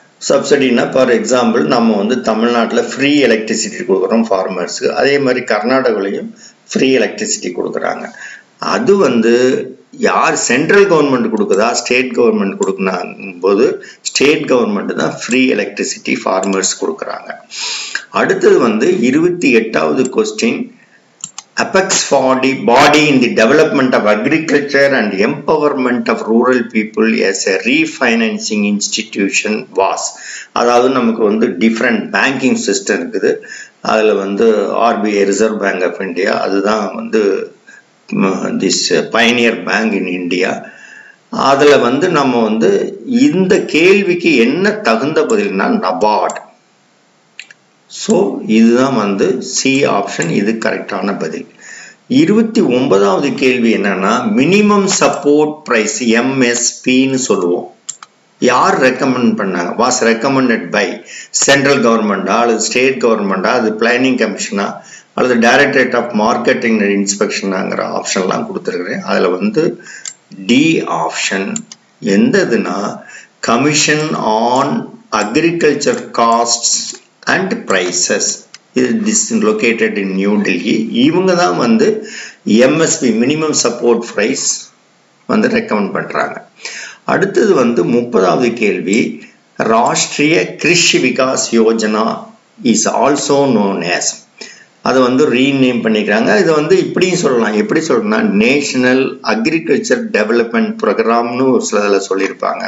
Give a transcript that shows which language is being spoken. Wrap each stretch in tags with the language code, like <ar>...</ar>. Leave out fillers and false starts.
<ta>சப்சிடினா for example நம்ம வந்து தமிழ்நாட்டில் ஃப்ரீ எலக்ட்ரிசிட்டி கொடுக்குறோம் ஃபார்மர்ஸுக்கு. அதே மாதிரி கர்நாடகாலையும் ஃப்ரீ எலக்ட்ரிசிட்டி கொடுக்குறாங்க. அது வந்து யார் சென்ட்ரல் கவர்மெண்ட் கொடுக்குதா ஸ்டேட் கவர்மெண்ட் கொடுக்கணும் போது ஸ்டேட் கவர்மெண்ட் தான் ஃப்ரீ எலக்ட்ரிசிட்டி ஃபார்மர்ஸ் கொடுக்குறாங்க. அடுத்தது வந்து 28வது question.</ta> <en>Apex body in the development of agriculture and empowerment of rural people as a refinancing institution was.</en> <ta>அதாவது நமக்கு வந்து டிஃப்ரெண்ட் பேங்கிங் சிஸ்டம் இருக்குது. அதில் வந்து RBI reserve bank of India, அதுதான் வந்து</ta> <en>This pioneer bank in India.</en> <ta>அதில் வந்து நம்ம வந்து இந்த கேள்விக்கு என்ன தகுந்த பதில்னா நபார்ட். ஸோ இதுதான் வந்து சி ஆப்ஷன், இது கரெக்டான பதில். 29வது கேள்வி என்னன்னா மினிமம் சப்போர்ட் பிரைஸ் எம்எஸ்பின்னு சொல்லுவோம். யார் ரெக்கமெண்ட் பண்ணாங்க?</ta> <en>was recommended by</en> <ta>சென்ட்ரல் கவர்மெண்டா அல்லது ஸ்டேட் கவர்மெண்டா, அது பிளானிங் கமிஷனா அல்லது டைரக்டரேட் ஆஃப் மார்க்கெட்டிங் அண்ட் இன்ஸ்பெக்ஷனாங்கிற ஆப்ஷன்லாம் கொடுத்துருக்குறேன். அதில் வந்து D option எந்ததுன்னா commission on agriculture castes and prices.</ta> <en>This is located in New Delhi.</en> <ta>இவங்க தான் வந்து எம்எஸ்பி மினிமம் சப்போர்ட் பிரைஸ் வந்து ரெக்கமெண்ட் பண்றாங்க. அடுத்தது வந்து 30வது கேள்வி. Rashtriya Krishi Vikas Yojana</ta> <en>Is also known as.</en> <ta>அதை வந்து ரீநேம் பண்ணிக்கிறாங்க. இதை வந்து இப்படியும் சொல்லலாம். எப்படி சொல்லணும்னா நேஷனல் அக்ரிகல்ச்சர் டெவலப்மெண்ட் ப்ரோக்ராம்னு ஒரு சிலதில் சொல்லியிருப்பாங்க.</ta>